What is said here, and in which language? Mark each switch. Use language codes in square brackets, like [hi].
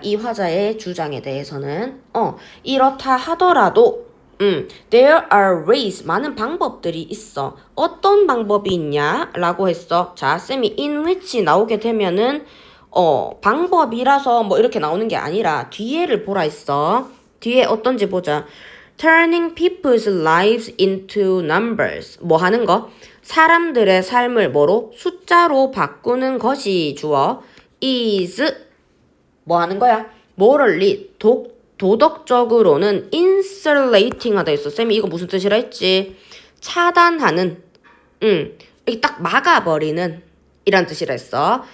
[ko] 이 화자의 주장에 대해서는. 이렇다 하더라도 [en] there are ways, [ko] 많은 방법들이 있어. 어떤 방법이 있냐? 라고 했어. 자, 쌤이 in which 나오게 되면은 방법이라서 뭐 이렇게 나오는 게 아니라 뒤에를 보라 했어. 뒤에 어떤지 보자. [en] Turning people's lives into numbers. [ko] 뭐 하는 거? 사람들의 삶을 뭐로? 숫자로 바꾸는 것이 주어. is 뭐 하는 거야? morally 도덕적으로는 insulating 하다 했어. 쌤이 이거 무슨 뜻이라 했지? 차단하는, 이렇게 딱 막아버리는 이란 뜻이라 했어.